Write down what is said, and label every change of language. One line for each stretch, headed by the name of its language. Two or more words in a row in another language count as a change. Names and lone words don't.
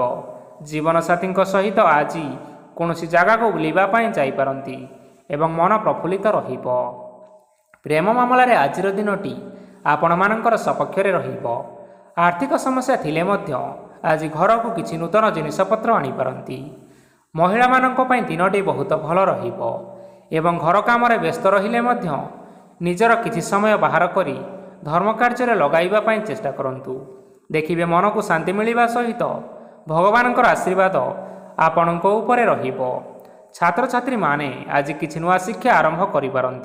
Odia: ଜୀବନସାଥୀଙ୍କ ସହିତ ଆଜି କୌଣସି ଜାଗାକୁ ବୁଲିବା ପାଇଁ ଯାଇପାରନ୍ତି ଏବଂ ମନ ପ୍ରଫୁଲ୍ଲିତ ରହିବ। ପ୍ରେମ ମାମଲାରେ ଆଜିର ଦିନଟି ଆପଣମାନଙ୍କର ସପକ୍ଷରେ ରହିବ। ଆର୍ଥିକ ସମସ୍ୟା ଥିଲେ ମଧ୍ୟ ଆଜି ଘରକୁ କିଛି ନୂତନ ଜିନିଷପତ୍ର ଆଣିପାରନ୍ତି। ମହିଳା ଦିନଟି ବହୁତ ଭଲ ରହିବ ଏବଂ ଘର କାମ ବ୍ୟସ୍ତ ରହିଲେ ମଧ୍ୟ ନିଜର କିଛି ସମୟ ବାହାର କରି ଧର୍ମ କାର୍ଯ୍ୟ ଲଗାଇବା ପଇ ଚେଷ୍ଟା କରନ୍ତୁ। ଦେଖିବେ ମନ କୁ ଶାନ୍ତି ମିଳିବା ସହିତ ଭଗବାନଙ୍କର ଆଶୀର୍ବାଦ ଆପଣଙ୍କ ଉପରେ ରହିବ। ଛାତ୍ର ଛାତ୍ରୀ ମାନେ ଆଜି କିଛି ନୂଆ ଶିକ୍ଷା ଆରମ୍ଭ କରି ପାରନ୍ତି।